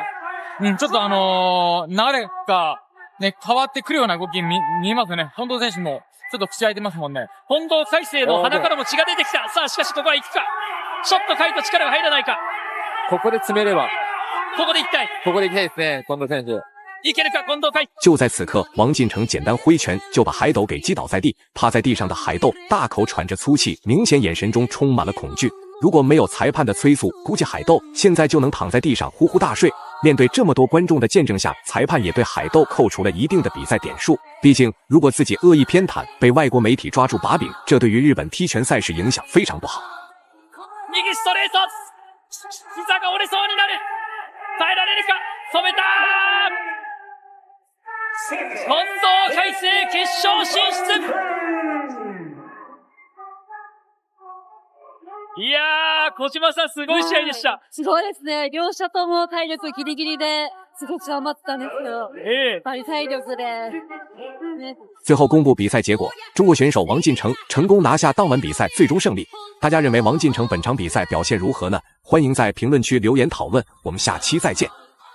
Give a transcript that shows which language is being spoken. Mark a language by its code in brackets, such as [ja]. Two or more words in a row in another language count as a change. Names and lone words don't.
[ja] うん、ちょっと流れが、ね、変わってくるような動き見えますよね。近藤選手も、ちょっと口開いてますもんね。近藤海星の鼻からも血が出てきた。さあ、しかしここは行くか。ちょっとカイト力が入らないか。ここで詰めれば。ここで行きたい。ここで行きたいですね、近藤選手。いけるか、近藤海。 [zh] 就在此刻，王进成简单挥拳就把海斗给击倒在地。趴在地上的海斗大口喘着粗气，明显眼神中充满了恐惧。如果没有裁判的催促，估计海斗现在就能躺在地上呼呼大睡。面对这么多观众的见证下，裁判也对海斗扣除了一定的比赛点数。毕竟，如果自己恶意偏袒，被外国媒体抓住把柄，这对于日本踢拳赛事影响非常不好。 [ja] 右ストレート。膝が折れそうになる。耐えられるか。止めた。近藤海星決勝進出。いやー、小島さんすごい試合でした。すごいですね。両者とも体力ギリギリですごく頑張ってたんですけど、やっぱり体力で、ね。 [zh] 最后公布比赛结果，中国选手王进成成功拿下当晚比赛最终胜利。大家认为王进成本场比赛表现如何呢？欢迎在评论区留言讨论，我们下期再见。